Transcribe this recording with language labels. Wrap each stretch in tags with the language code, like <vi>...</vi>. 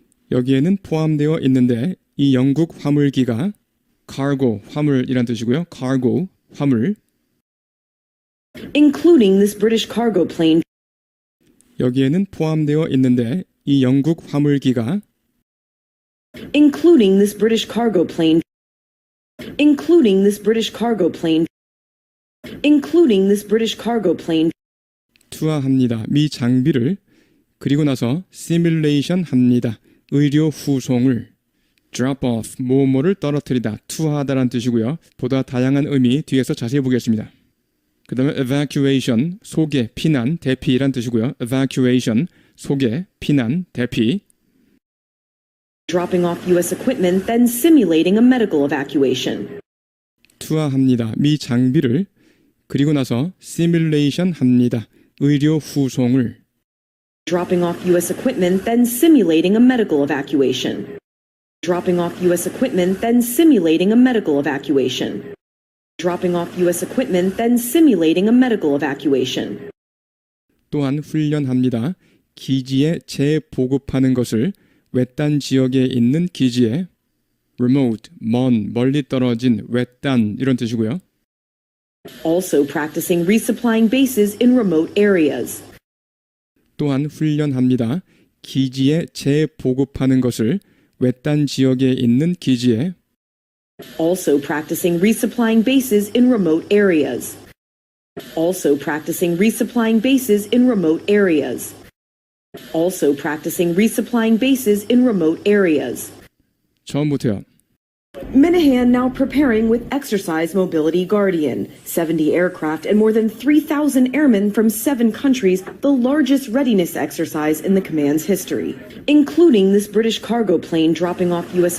<ko>여기에는 포함되어 있는데 이 영국 화물기가 cargo, 화물이란 뜻이고요. cargo, 화물.</ko> <en>Including this British cargo plane.</en> <ko>여기에는 포함되어 있는데 이 영국 화물기가</ko> <en>Including this British cargo plane. Including this British cargo plane. Including this British cargo plane.</en> <ko>투하합니다. 미 장비를 그리고 나서 시뮬레이션 합니다. 의료 후송을</ko> <en>drop off,</en> <ko>뭐뭐를 떨어뜨리다, 투하하다라는 뜻이고요. 보다 다양한 의미 뒤에서 자세히 보겠습니다. 그 다음에 evacuation, 소개, 피난, 대피란 뜻이고요. evacuation, 소개, 피난, 대피.</ko> <en>Dropping off U.S. equipment, then simulating a medical evacuation.</en> <ko>투하합니다. 미 장비를 그리고 나서 시뮬레이션 합니다. 의료 후송을</ko> <en>Dropping off U.S. equipment, then simulating a medical evacuation. Dropping off U.S. equipment, then simulating a medical evacuation. Dropping off U.S. equipment, then simulating a medical evacuation.</en> <ko>또한 훈련합니다. 기지에 재보급하는 것을 외딴 지역에 있는 기지에 remote, 먼, 멀리 떨어진, 외딴 이런 뜻이고요.</ko> <en>Also practicing resupplying bases in remote areas.</en> <ko>또한 훈련합니다. 기지에 재보급하는 것을 외딴 지역에 있는 기지에</ko> <en>Also practicing resupplying bases in remote areas. Also practicing resupplying bases in remote areas. Also practicing resupplying bases in remote areas.</en> <ko>처음부터요.</ko> <en>Minahan now preparing with Exercise Mobility Guardian, 70 aircraft and more than 3,000 airmen from 7 countries, the largest readiness exercise in the command's history, including this British cargo plane dropping off U.S.</en>